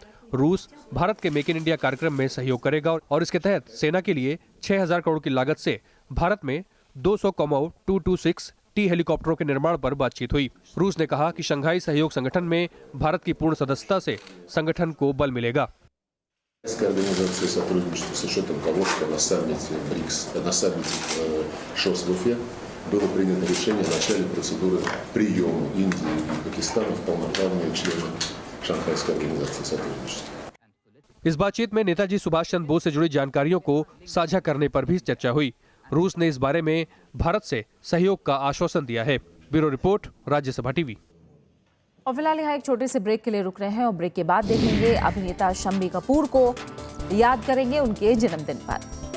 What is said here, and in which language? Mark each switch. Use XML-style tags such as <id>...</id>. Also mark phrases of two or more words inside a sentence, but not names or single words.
<hi>रूस भारत के मेक इन इंडिया कार्यक्रम में सहयोग करेगा और इसके तहत सेना के लिए 6000 करोड़ की लागत से भारत में 200 कॉमो 226 T हेलीकॉप्टरों के निर्माण पर बातचीत हुई। रूस ने कहा कि शंघाई सहयोग संगठन में भारत की पूर्ण सदस्यता से संगठन को बल मिलेगा।</hi> <ru>было принято решение о начале процедуры приема Индии и Пакистана в полноправные члены Шанхайской организации сотрудничества।</ru> <hi>इस बातचीत में नेताजी सुभाष चंद्र बोस से जुड़ी जानकारियों को साझा करने पर भी चर्चा हुई। रूस ने इस बारे में भारत से सहयोग का आश्वासन दिया है। ब्यूरो रिपोर्ट, राज्यसभा टीवी। और फिलहाल यहाँ एक छोटे से ब्रेक के लिए रुक रहे हैं और ब्रेक के बाद देखेंगे अभिनेता शम्मी कपूर को याद करेंगे उनके जन्मदिन पर।</hi>